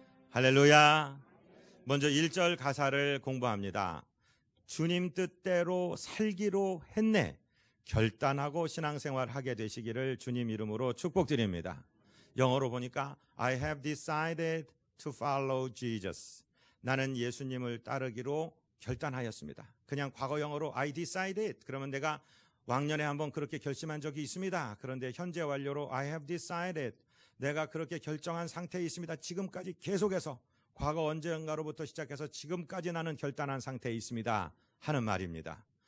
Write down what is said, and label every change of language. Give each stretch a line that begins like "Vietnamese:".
Korean: 할렐루야. 먼저 1절 가사를 공부합니다. 주님 뜻대로 살기로 했네. 결단하고 신앙생활 하게 되시기를 주님 이름으로 축복드립니다.
English: 영어로 보니까 I have decided to follow Jesus.
Korean: 나는 예수님을 따르기로 결단하였습니다. 그냥 과거 영어로
English: I decided
Korean: 그러면 내가 왕년에 한번 그렇게 결심한 적이 있습니다. 그런데 현재 완료로
English: I have decided
Korean: 내가 그렇게 결정한 상태에 있습니다. 지금까지 계속해서 과거 언젠가로부터 시작해서 지금까지 나는 결단한 상태에 있습니다 하는 말입니다.